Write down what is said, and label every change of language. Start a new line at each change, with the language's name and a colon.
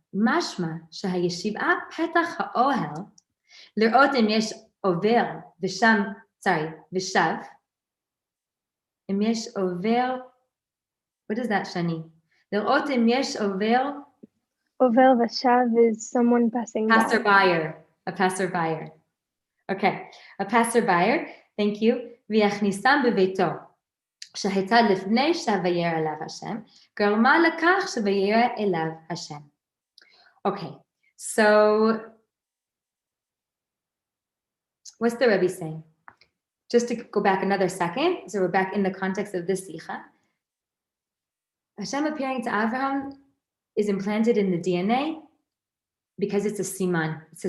Hebrew: משמע שהישיבה פתח האוהל לראות אם יש עובר ושב, אם יש עובר,
English: what is that, Shani?
Hebrew: לראות אם יש עובר
English: ושב is someone passing by. A passerby. Okay, a passerby, thank you.
Hebrew: ויכניסם בביתו, שהייתה לפני שוירא אליו השם, גרמה לכך שוירא אליו השם.
English: Okay, so what's the Rebbe saying? just to go back another second, so we're back in the context of this Sikha. Hashem appearing to Avraham is implanted in the DNA because it's a siman.